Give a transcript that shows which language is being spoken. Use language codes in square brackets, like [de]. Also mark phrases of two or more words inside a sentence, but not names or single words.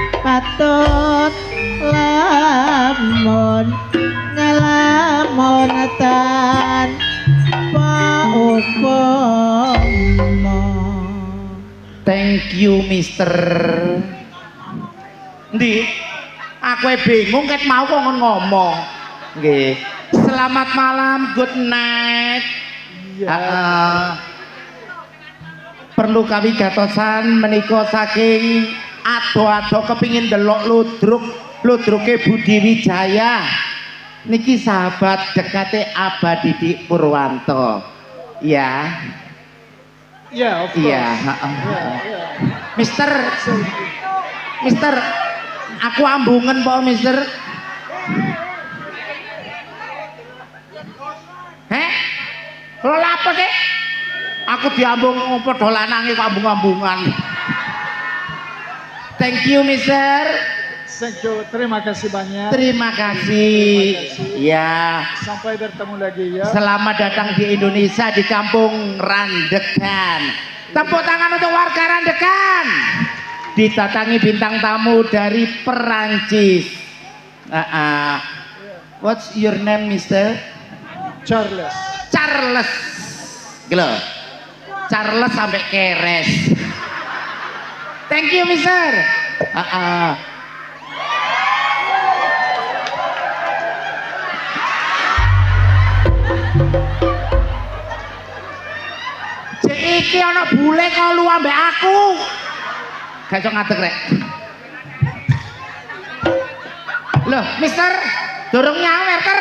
[jv] patut lamun ngelamun tanpa upama. [en] Thank you Mister. [jv] Ndi? Aku bingung ket mau kok ngomong. Nggih. [id] Selamat malam, [en] good night. [jv] Perlu kami gatosan menika saking ado-ado kepingin delok ludruke Budi Wijaya. Niki sahabat dekate Abah Didik Purwanto. Ya. [en] Yeah, of course. [jv] Iya, Mister, aku ambungan po, Mister. Heh? [id] Lo apa sih? [jv] Aku diambung padha lanange kok ambung-ambungan. [en] Thank you, Mister. Thank you. [id] Terima kasih banyak. Terima kasih. Ya. Sampai bertemu lagi ya. Selamat datang di Indonesia di kampung Randegan. Tepuk tangan untuk warga Randegan. Didatangi bintang tamu dari Perancis. [en] What's your name, Mister? Charles. Charles. [id] Gitu. Charles sampai keres. [en] Thank you, Mister. [jv] Iki ana bule kok lu ambek aku. Gak iso ngadeg rek. Loh, Mister, durung nyawer ter.